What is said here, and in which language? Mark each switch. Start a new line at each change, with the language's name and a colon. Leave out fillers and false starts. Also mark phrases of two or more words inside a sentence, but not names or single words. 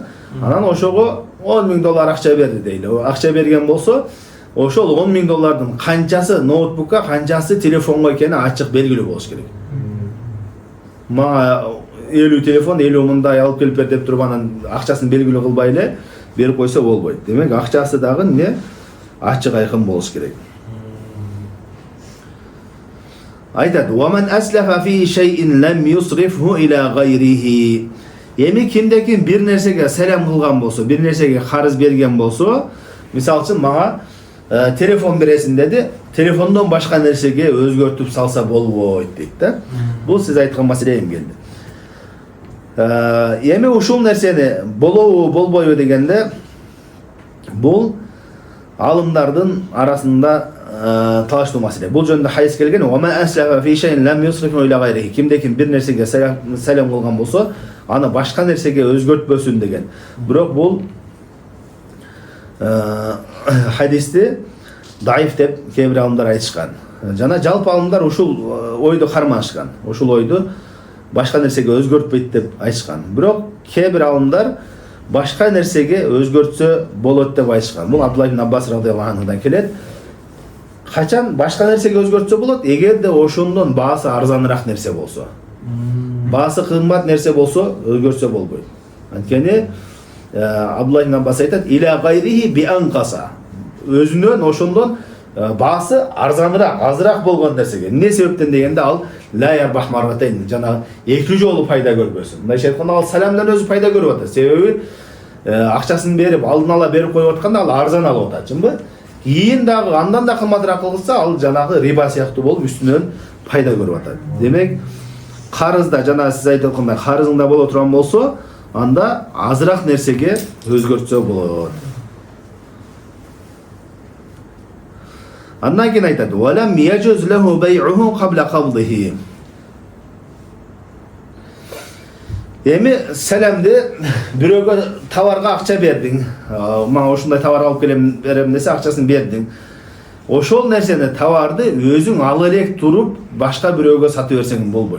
Kyrgyz: Анан ошого $10 000 акча берди дейли. Акча берген болсо, ошол $10 000 канчасы ноутбукка, канчасы телефонго экени ачык белгилүү болуш керек. Мага 50 телефон, 50 мындай алып келип бер деп туруп анан акчасын белгилүү кылбай эле берип койсо болбойт. Демек, акчасы дагы эмне ачык айкын болуш керек. Айтат:
Arabic: "ومن أسلف في شيء لم يصرفه إلى غيره."
Kyrgyz: Эми кимде-ким бир нерсеге салам кылган болсо, бир нерсеге карыз берген болсо, мисалы үчүн мага телефон бересин деди, телефондон башка нерсеге өзгөртүп салса болбойт дейт да. Бул сиз айткан маселе эми келди. Эми ушул нерсени болобу болбойбу дегенде, бул алымдардын арасында талаштуу маселе. Бул жөнүндө хадис келген:
Arabic: "وأسلف في شيء لم يصرفه إلى غيره."
Kyrgyz: Кимде-ким бир нерсеге салам кылган болсо, аны башка нерсеге өзгөртпөсүн деген. Бирок бул хадисти даиф деп кээ бир алымдар айтышкан. Жана жалпы алымдар ушул ойду кармашкан. Ушул ойду башка нерсеге өзгөртпөйт деп айтышкан. Бирок кээ бир алымдар башка нерсеге өзгөртсө болот деп айтышкан. Бул Абдулла ибн Аббас
Arabic: رضي الله عنه
Kyrgyz: келет. Качан башка нерсеге өзгөртсө болот? Эгерде ошондон баасы арзаныраак нерсе болсо. Баасы кымбат нерсе болсо өзгөртсө болбойт. Анткени Абдулла ибн Аббас айтат:
Arabic: "إلى غيره بأنقص."
Kyrgyz: Өзүнөн ошондон баасы арзаныраак, азыраак болгон нерсеге. Эмне себептен дегенде,
Arabic: ألا يربح مرتين,
Kyrgyz: жана эки жолу пайда көрбөсүн. Мындайча айтканда, ал саламдан өзү пайда көрүп атат. Себеби акчасын берип, алдын ала берип коюп атканда ал арзан алып атат, чынбы? Кийин дагы андан да кымбатыраак кылса, ал жанагы риба сыяктуу болуп үстүнөн пайда көрүп атат. Демек, карызда жана сиз айтып аткандай карызыңда боло турган болсо, анда азыраак нерсеге өзгөртсө болот. Андан кийин айтат:
Arabic: "ولا يجوز له بيعه قبل قبضه."
Kyrgyz: Эми саламды бирөөгө товарга акча бердиң. Мага ушундай товар алып келем берем десе, акчасын бердиң. Ошол нерсени, товарды өзүң ала элек туруп башка бирөөгө сатып берсең болбойт.